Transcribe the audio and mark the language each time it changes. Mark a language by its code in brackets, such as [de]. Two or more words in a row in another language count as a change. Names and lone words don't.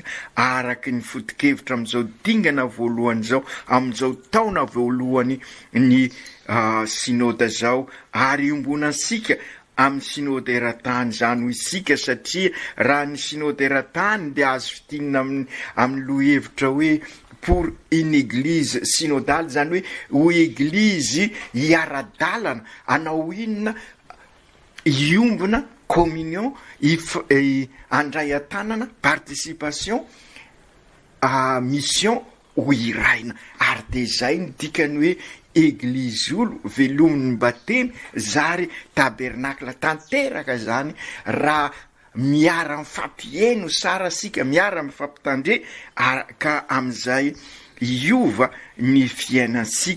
[mg] araky ny foto-kevitra amin'izao dingana voalohany zao, amin'izao taona voalohany ny synôda zao, ary iombonasika amin'ny synôda eran-tany zany ho isika, satria raha ny synôda eran-tany dia azo fitinina amin'ny lohevitra hoe [fr] pour une église synodale, [mg] zany hoe ho eglizy hiara-dalana, anao inona iombona communion, andray an-tanana, participation, mission ho iraina. Ary de zay ny dikany hoe eglizy olo velomin'ny batemy zary tabernakla tanteraka zany, raha miara mifampieno sara sika, miara mifampitandre ka am'izay iova ny fiainansika.